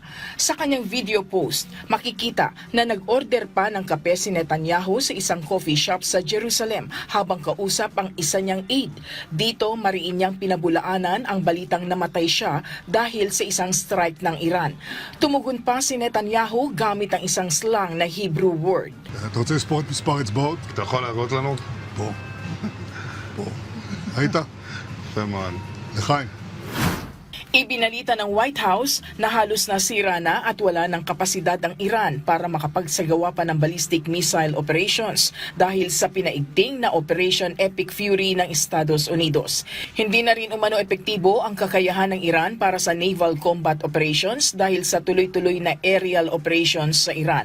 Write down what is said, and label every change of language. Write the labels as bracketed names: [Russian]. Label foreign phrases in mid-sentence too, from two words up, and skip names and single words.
[Filipino] Sa kanyang [English] video post, [Filipino] makikita na nag-order pa ng kape si Netanyahu sa isang [English] coffee shop [Filipino] sa Jerusalem habang kausap ang isa niyang aide. Dito mariin niyang pinabulaanan ang balitang namatay siya dahil sa isang strike ng Iran. Tumugon pa si Netanyahu gamit ang isang slang na Hebrew word. [Hebrew] אתה רוצה לספור את מספר אצבעות? אתה יכול להראות לנו? פה. פה. היית? יפה מאוד. לחיים. [Filipino] Ibinalita ng White House na halos nasira na at wala ng kapasidad ang Iran para makapagsagawa pa ng [English] ballistic missile operations [Filipino] dahil sa pinaigting na Operation Epic Fury ng Estados Unidos. Hindi na rin umano epektibo ang kakayahan ng Iran para sa [English] naval combat operations [Filipino] dahil sa tuloy-tuloy na [English] aerial operations [Filipino] sa Iran.